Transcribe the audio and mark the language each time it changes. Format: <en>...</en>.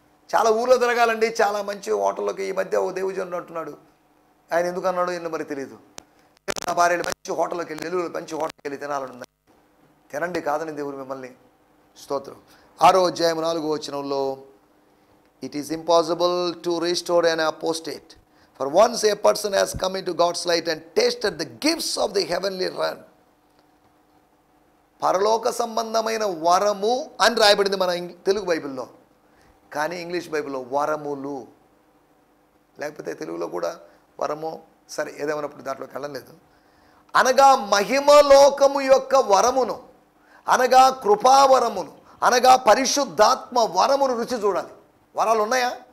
<te>చాలా ఊళ్ళో తిరగాలండి, చాలా మంచి హోటల్లోకి. ఈ మధ్య ఓ దేవుజనుడు అంటున్నాడు, ఆయన ఎందుకు అన్నాడో ఎన్నో మరి తెలియదు, నా భార్యలు మంచి హోటల్లోకి వెళ్ళి, నెల్లూరు మంచి హోటల్కి వెళ్ళి తినాలని. తినండి, కాదని దేవుడు మిమ్మల్ని. స్తోత్రం. 6వ అధ్యాయం 4వ వచనంలో</te> <en>It is impossible to restore an apostate. For once a person has come into God's light and tasted the gifts of the heavenly realm.</en> <te>పరలోక సంబంధమైన వరము అని రాయబడింది మన తెలుగు బైబిల్లో, కానీ ఇంగ్లీష్ బైబిల్లో వరములు, లేకపోతే తెలుగులో కూడా వరము, సరే ఏదేమైనప్పుడు దాంట్లోకి వెళ్ళలేదు. అనగా మహిమలోకము యొక్క వరమును, అనగా కృపావరమును, అనగా పరిశుద్ధాత్మ వరమును రుచి చూడాలి. వరాలు ఉన్నాయా?</te>